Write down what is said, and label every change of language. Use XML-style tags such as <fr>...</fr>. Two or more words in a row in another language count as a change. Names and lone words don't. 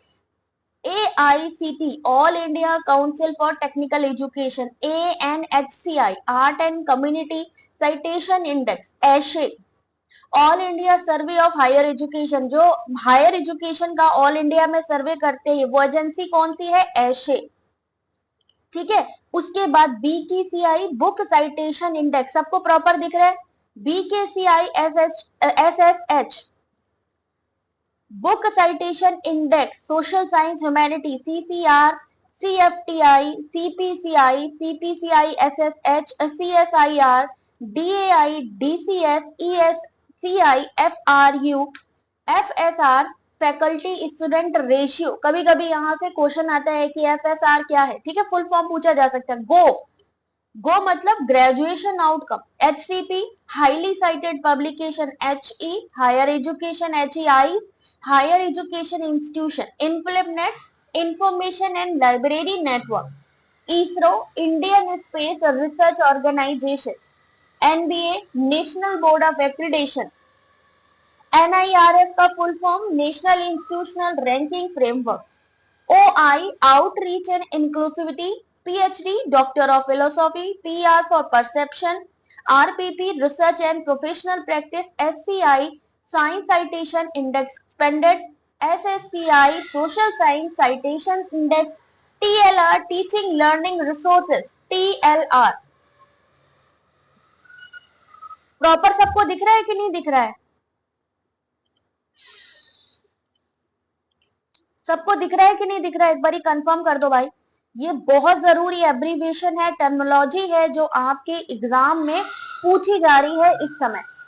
<en>AICTE, All India Council for Technical Education, ANHCI, Art and Community Citation Index, एशे, All India Survey of Higher Education,</en> <hi>जो</hi> <en>higher education</en> <hi>का</hi> <en>all India</en> <hi>में सर्वे करते हैं वो एजेंसी कौन सी है? एशे। ठीक है, उसके बाद BKCI,</hi> <en>Book Citation Index,</en> <hi>सबको प्रॉपर दिख रहा है?</hi> <en>BKCI SSH, Book Citation Index, Social Science Humanity, CCR, CFTI, CPCI, CPCI SSH, CSIR, DAI, DCS, ESCI, FRU, FSR, faculty student ratio.</en> <hi>कभी कभी यहां से क्वेश्चन आता है कि FSR क्या है। ठीक है,</hi> <en>full form</en> <hi>पूछा जा सकता है।</hi> <en>गो मतलब graduation outcome. HCP, highly cited publication, HE, higher education, HEI, higher education institution. implement, information and library network, ISRO, Indian Space Research Organisation, NBA, National Board of Accreditation, NIRF का full form National Institutional Ranking Framework, OI Outreach and Inclusivity, PhD Doctor of Philosophy, PR for Perception, RPP Research and Professional Practice, SCI Science Citation Index Expanded, SSCI Social Science Citation Index, TLR Teaching Learning Resources, TLR।</en> <hi>प्रॉपर सबको दिख रहा है कि नहीं दिख रहा है? सबको दिख रहा है कि नहीं दिख रहा है? एक बारी कंफर्म कर दो भाई। ये बहुत जरूरी एब्रीविएशन है, टर्मिनोलॉजी है जो आपके एग्जाम में पूछी जा रही है इस समय।</hi>